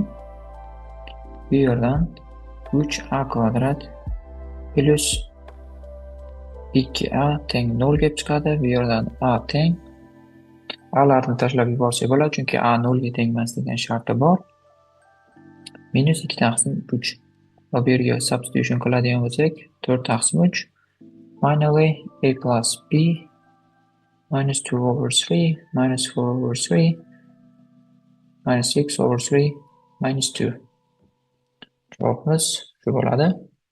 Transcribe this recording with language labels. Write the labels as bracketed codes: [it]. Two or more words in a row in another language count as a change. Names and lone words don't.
[uz] Bu yerdan 3a kvadrat plus 2a teng 0 kelib chiqadi. Bu yerdan a teng a'larni tashlab yuborsak bo'ladi, chunki a 0 ga teng emas degan sharti bor. Minus 2 taqsim 3. Va bu yerga substitution qiladigan bo'lsak, 4 taqsim 3. [en] Finally, a plus b minus 2 over 3 minus 4 over 3 minus 6 over 3 minus 2. [uz] Javobimiz shu bo'ladi.